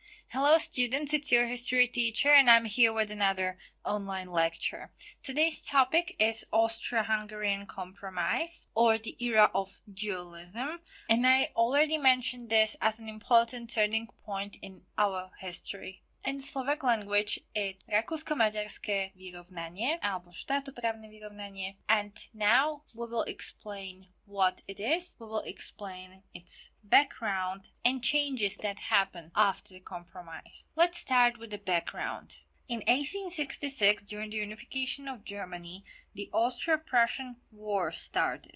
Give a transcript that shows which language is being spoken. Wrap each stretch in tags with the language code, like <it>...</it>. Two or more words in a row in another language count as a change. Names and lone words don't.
<en>Hello students, it's your history teacher and I'm here with another online lecture. Today's topic is Austro-Hungarian Compromise or the era of dualism, and I already mentioned this as an important turning point in our history. In Slovak language, it's</en> <sk>rakúsko-maďarské vyrovnanie alebo štátoprávne vyrovnanie,</sk> <en>and now we will explain what it is, we will explain its background and changes that happened after the compromise. Let's start with the background. In 1866, during the unification of Germany, the Austro-Prussian War started.</en>